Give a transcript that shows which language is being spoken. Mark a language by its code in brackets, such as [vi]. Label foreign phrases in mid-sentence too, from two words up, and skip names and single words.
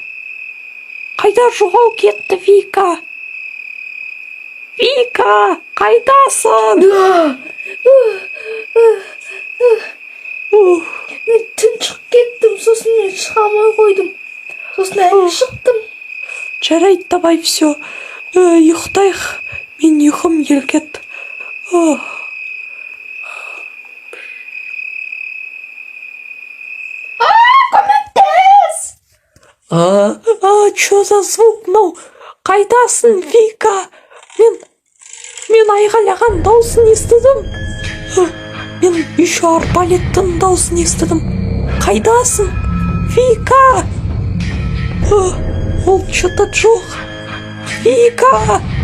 [kk] Қайда жоғал кетті Вика? Вика, қайдасың? Мен тұншық кеттім, сосын мен шыға алмай қойдым. Сосын әлі шықтым. Жарайды, [ru] давай все. [kk] Ұйықтайық. Мен ұйқым келгет. [ru] Чё за звук, ну? [kk] Қайдасың, Вика? Мен айғайлаған даусын естідім. Мен еще арбалеттің даусын естідім. Қайдасың, Вика? Ол что-то жоқ. Вика!